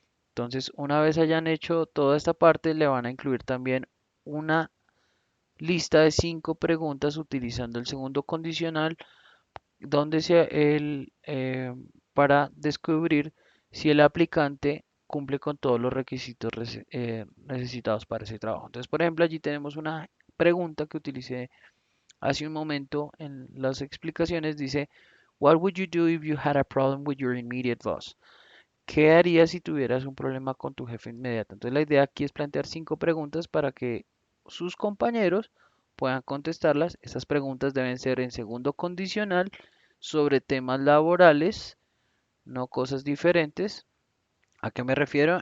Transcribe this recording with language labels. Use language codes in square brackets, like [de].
[es] Entonces, una vez hayan hecho toda esta parte, le van a incluir también una lista de 5 preguntas utilizando el segundo condicional, donde para descubrir si el aplicante cumple con todos los requisitos necesitados para ese trabajo. Entonces, por ejemplo, allí tenemos una pregunta que utilicé hace un momento en las explicaciones. [en] Dice, What would you do if you had a problem with your immediate boss? [es] ¿Qué harías si tuvieras un problema con tu jefe inmediato? Entonces, la idea aquí es plantear 5 preguntas para que sus compañeros puedan contestarlas. Estas preguntas deben ser en segundo condicional sobre temas laborales, no cosas diferentes. ¿A qué me refiero?